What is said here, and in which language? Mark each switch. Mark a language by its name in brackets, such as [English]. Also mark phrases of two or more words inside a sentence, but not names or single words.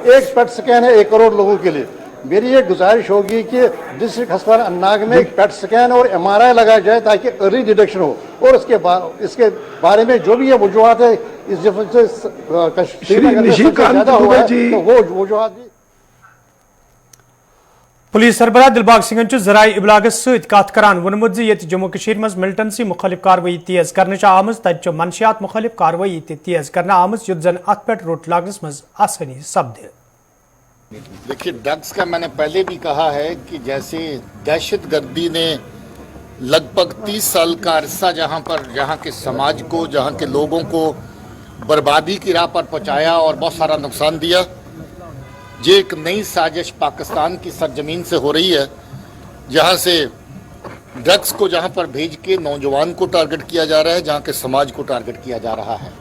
[Hindi] एक पेट स्कैन है 1 करोड़ लोगों के लिए। मेरी ये गुजारिश होगी कि डिस्ट्रिक्ट अस्पताल अन्नाग में एक पेट स्कैन और MRI लगाया जाए ताकि [English] early detection [Hindi] हो और इसके बारे में जो भी ये वजूहत है इस श्रीनगर में सबसे ज़्यादा हुआ है तो वो वजूहत भी। [Kashmiri] पुलिस सरबराह दिलबाग सिंह जराए इबलागस सत कत करान वोनमुत ये जम्मू कश्मीर मज मिलिटेंसी मुखालिफ कार्रवाई तेज करने आमज तत मनशियात मुखालिफ कार्रवाई तेज करने आमज युद्ध जन अत पे रोट लागनस मज आसानी सपदे। [Hindi] देखिए, ड्रग्स का मैंने पहले भी कहा है कि जैसे दहशतगर्दी ने लगभग 30 साल का अरसा जहाँ के समाज को, जहाँ के लोगों को बर्बादी की राह पर पहुँचाया और बहुत सारा नुकसान दिया, ये एक नई साजिश पाकिस्तान की सरजमीन से हो रही है, जहाँ से ड्रग्स को जहाँ पर भेज के नौजवान को टारगेट किया जा रहा है, जहाँ के समाज को टारगेट किया जा रहा है।